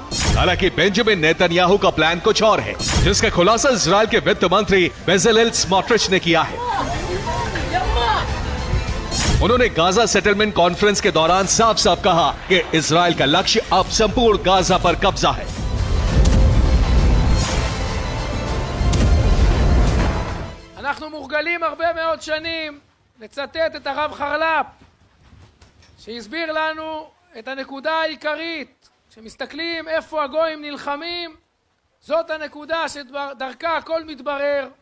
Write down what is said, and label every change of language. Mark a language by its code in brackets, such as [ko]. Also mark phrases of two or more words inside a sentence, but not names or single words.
[hi] हालांकि बेंजामिन नेतन्याहू का प्लान कुछ और है, जिसका खुलासा इजरायल के वित्त मंत्री बेज़लेल स्मोट्रिच ने किया है। उन्होंने गाजा [en] settlement conference [hi] के दौरान साफ साफ कहा कि इजरायल का लक्ष्य अब संपूर्ण गाजा पर कब्जा है। [he] אנחנו מורגלים הרבה מאוד שנים לצטט את הרב חרל"פ שהסביר לנו את הנקודה העיקרית. כשמסתכלים איפה הגויים נלחמים, זאת הנקודה שדרכה הכל מתברר.